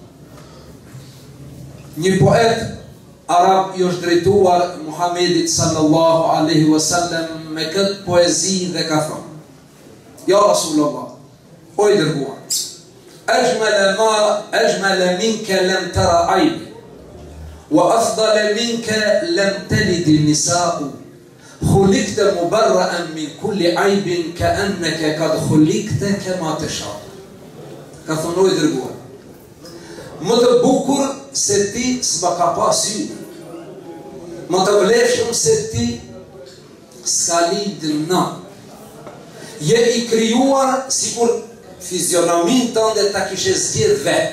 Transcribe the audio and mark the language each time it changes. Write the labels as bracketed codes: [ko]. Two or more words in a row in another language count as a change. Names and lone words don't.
[sq] Një poet arab i është drejtuar Muhammedit [ar] صلى الله عليه وسلم [sq] me këtë poezi dhe ka thënë: "Ja Rasulullah, o i dërguar, [ar] أجمل منك لم تر عيب وأفضل منك لم تلد النساء خلقت مبرأ من كل عيب كأنك قد خلقت كما تشاء." [sq] Ka thënë: o i dërguar, më të bukur se ti s'ma ka pas sy, më të vlefshëm se ti s'ka lidhur në. Je i krijuar sikur fizionomin tënde ta kishe zgjedh vetë.